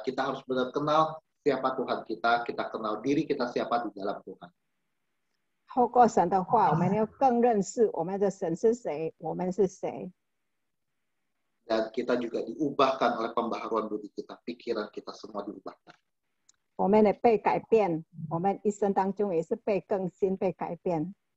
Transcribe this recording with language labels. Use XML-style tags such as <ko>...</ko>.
<id>Kita harus benar kenal siapa Tuhan kita kenal diri kita siapa di dalam Tuhan.</id> <zh>透过神的话，我们要更认识我们的神是谁，我们是谁。</zh> <id>Dan kita juga diubahkan oleh pembaharuan budi kita, pikiran kita semua diubahkan.</id> <zh>我们也被改变，我们一生当中也是被更新、被改变。</zh>